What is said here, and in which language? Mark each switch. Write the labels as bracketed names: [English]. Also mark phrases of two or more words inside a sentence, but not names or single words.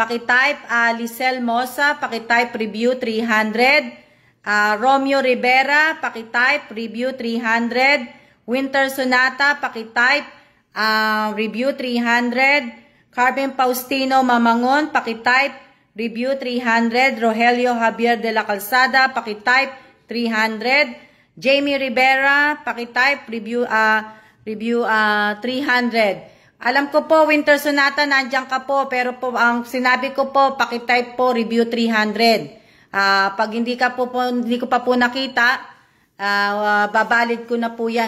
[Filipino] Pakitype Lisel Mosa, pakitype review 300. Romeo Rivera, pakitype review 300. Winter Sonata, pakitype review 300. Carmen Faustino Mamangon, pakitype review 300. Rogelio Javier de la Calzada, pakitype 300. Jamie Rivera, pakitype review 300. Alam ko po, Winter Sonata, nandiyan ka po, pero po ang sinabi ko po, pakitype po review 300. Pag hindi ko pa po nakita, babalid ko na po yan.